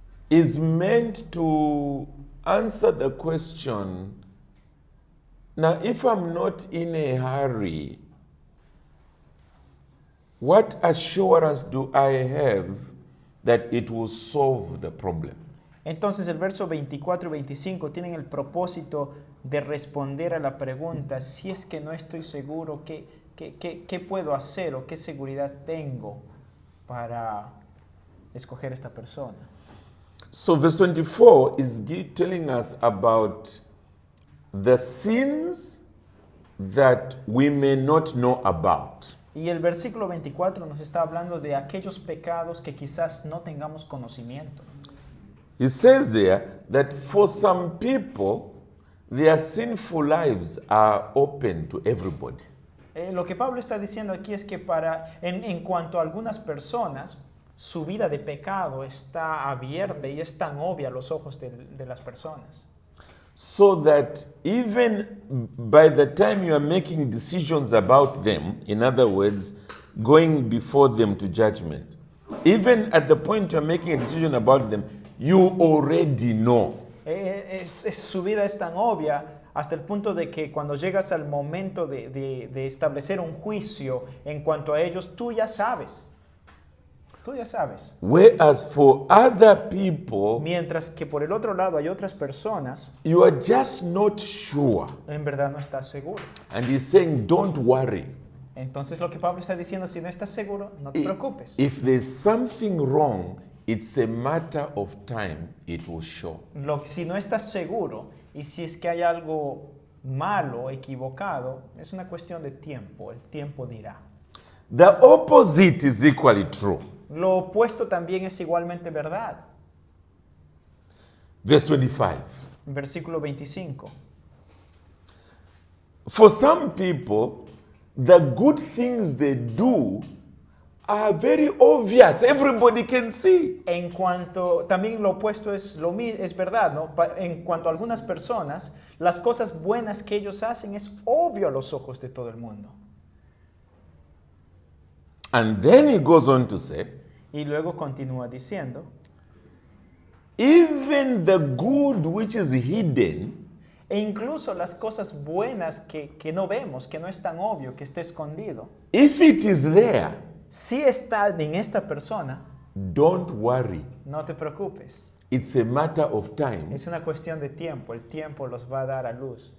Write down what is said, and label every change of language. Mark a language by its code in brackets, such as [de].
[en] is meant to answer the question, now if I'm not in a hurry, what assurance do I have that it will solve the problem? [es] Entonces el verso 24 y 25 tienen el propósito de responder a la pregunta, si es que no estoy seguro, ¿qué puedo hacer o qué seguridad tengo para escoger esta persona? [en] So verse 24 is telling us about the sins that we may not know about. [es] Y el versículo 24 nos está hablando de aquellos pecados que quizás no tengamos conocimiento. [en] He says there that for some people, their sinful lives are open to everybody. [es] Lo que Pablo está diciendo aquí es que en cuanto a algunas personas, su vida de pecado está abierta y es tan obvia a los ojos de las personas. [en] So that even by the time you are making decisions about them, in other words, going before them to judgment, even at the point you are making a decision about them, you already know. [es] Su vida es tan obvia hasta el punto de que cuando llegas al momento de establecer un juicio en cuanto a ellos, tú ya sabes. Tú ya sabes. [en] Whereas for other people, [es] Mientras que por el otro lado hay otras personas, [en] you are just not sure. [es] en verdad no estás seguro. [en] And he's saying, don't worry. [es] Entonces lo que Pablo está diciendo, si no estás seguro, no te preocupes. [en] If there's something wrong, it's a matter of time, it will show. [es] Si no estás seguro y si es que hay algo malo, equivocado, es una cuestión de tiempo, el tiempo dirá. [en] The opposite is equally true. [es] Lo opuesto también es igualmente verdad. [en] Verse 25. [es] Versículo 25. [en] For some people, the good things they do are very obvious. Everybody can see. [es] También lo opuesto es verdad, ¿no? En cuanto a algunas personas, las cosas buenas que ellos hacen es obvio a los ojos de todo el mundo. [en] And then he goes on to say, [es] Y luego continúa diciendo, [en] even the good which is hidden, [es] e incluso las cosas buenas que no vemos, que no es tan obvio, que está escondido, [en] if it is there, [es] si está en esta persona, [en] don't worry. [es] no te preocupes. [en] It's a matter of time. [es] Es una cuestión de tiempo, el tiempo los va a dar a luz.